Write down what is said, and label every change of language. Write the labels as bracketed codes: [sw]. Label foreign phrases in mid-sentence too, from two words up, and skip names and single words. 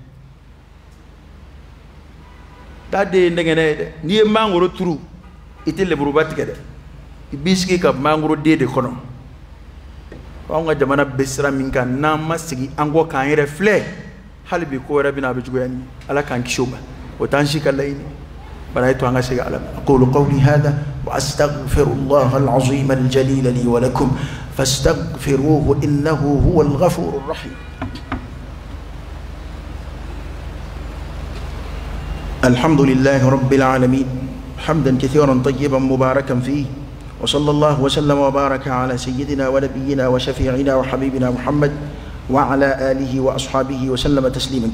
[bm] daa de ye ndɛngɛnɛ ye dɛ n'i ye mangoro turu i tɛ leburuba tigɛ dɛ i b'i sigi ka mangoro den de kɔnɔ anw ka jamana bɛ sira min kan n'an ma sigi an kɔ k'an yɛrɛ filɛ hali bi ko wɛrɛ bɛna a bɛ juguya ni ala k'an kisi o ma o t'an si ka laɲini bari a ye to an ka segin ala ma [ar] أقول قولي هذا وأستغفر الله العظيم الجليل لي ولكم فاستغفروه إنه هو الغفور الرحيم الحمد لله رب العالمين حمدا كثيرا طيبا مباركا فيه وصلى الله وسلم وبارك على سيدنا ونبينا وشفيعنا وحبيبنا محمد وعلى آله وأصحابه وسلم تسليما